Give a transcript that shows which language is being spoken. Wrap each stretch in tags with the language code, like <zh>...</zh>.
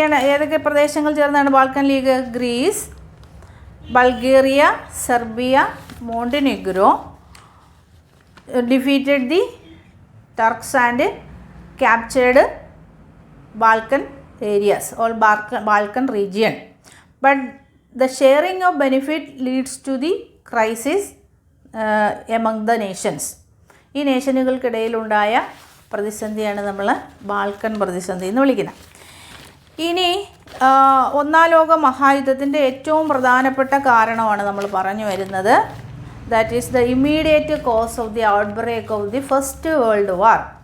<ml>ഏതൊക്കെ പ്രദേശങ്ങൾ ചേർന്നാണ് Balkan league?</ml> <en>Greece, Bulgaria, Serbia, Montenegro defeated the Turks and captured Balkan areas or Balkan region. But the sharing of benefit leads to the crisis among the nations.</en> <ml>ഈ നേഷനുകൾക്കിടയിലുണ്ടായ പ്രതിസന്ധിയാണ് നമ്മൾ Balkan പ്രതിസന്ധി എന്ന് വിളിക്കുന്നത്. ഇനി ഒന്നാം ലോക മഹായുദ്ധത്തിൻ്റെ ഏറ്റവും പ്രധാനപ്പെട്ട കാരണമാണ് നമ്മൾ പറഞ്ഞു വരുന്നത്.</ml> <en>That is the immediate cause of the outbreak of the first world war.</en>